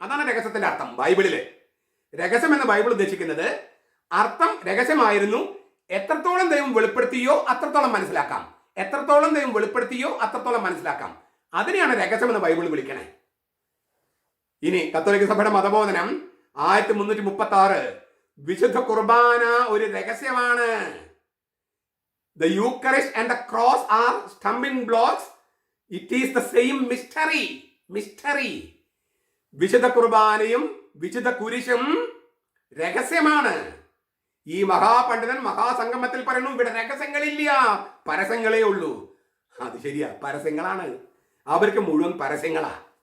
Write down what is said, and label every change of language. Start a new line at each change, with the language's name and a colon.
Malayalam: അതാണ് രഹസ്യത്തിന്റെ അർത്ഥം ബൈബിളില്. രഹസ്യം എന്ന് ബൈബിൾ ഉദ്ദേശിക്കുന്നത്, അർത്ഥം രഹസ്യമായിരുന്നു, എത്രത്തോളം ദൈവം വെളിപ്പെടുത്തിയോ അത്രത്തോളം മനസ്സിലാക്കാം. എത്രത്തോളം ദൈവം വെളിപ്പെടുത്തിയോ അത്രത്തോളം മനസ്സിലാക്കാം. അതിനെയാണ് രഹസ്യം എന്ന് ബൈബിൾ വിളിക്കണേ. ഇനി കത്തോലിക്ക സഭയുടെ മതബോധനം 1336 വിശുദ്ധ കുർബാന ഒരു രഹസ്യമാണ്.
English: The Eucharist and the cross are stumbling blocks. It is the same mystery.
Malayalam: വിശുദ്ധ കുർബാനയും വിശുദ്ധ കുരിശും രഹസ്യമാണ്. ഈ മഹാപണ്ഡിതൻ മഹാസംഗമത്തിൽ പറയുന്നു, ഇവിടെ രഹസ്യങ്ങളില്ല, പരസ്യങ്ങളേ ഉള്ളൂ. അത് ശരിയാ, പരസ്യങ്ങളാണ്. അവർക്ക് മുഴുവൻ പരസ്യങ്ങളാ.